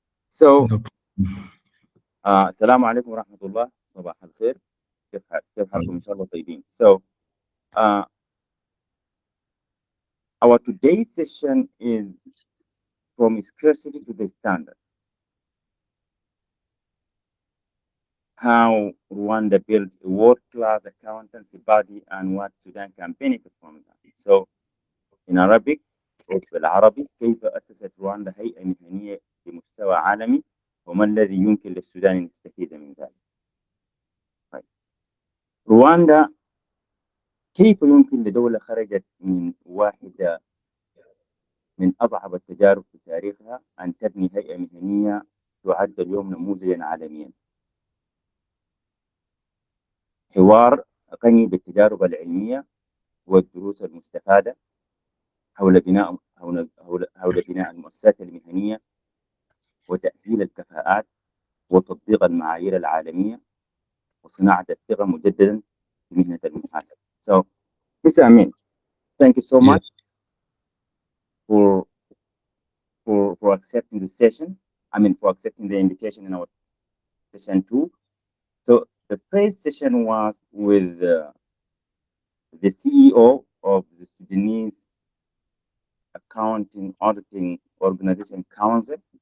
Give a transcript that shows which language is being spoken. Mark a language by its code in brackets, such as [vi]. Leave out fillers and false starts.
[ar] So السلام عليكم ورحمة الله، صباح الخير، كيف حالكم؟ إن شاء الله طيبين. [en] So our today's session is from scarcity to the standards. How Rwanda built a world-class accountancy body and what Sudan can benefit from that. So in Arabic, [ar] بالعربي، كيف أسست رواندا هيئة مهنية بمستوى عالمي وما الذي يمكن للسودان أن يستفيد من ذلك. طيب. رواندا كيف يمكن لدولة خرجت من واحدة من أصعب التجارب في تاريخها أن تبني هيئة مهنية تعد اليوم نموذجا عالميا؟ حوار غني بالتجارب العلمية والدروس المستفادة حول بناء المؤسسات المهنية وتأهيل الكفاءات وتطبيق المعايير العالمية وصناعة الثقة مجددا في مهنة المحاسبة. [en] So, Mr. Amin, thank you so much for accepting the session. I mean, for accepting the invitation in our session 2. So the first session was with the CEO of the Sudanese Accounting Auditing Organization Council.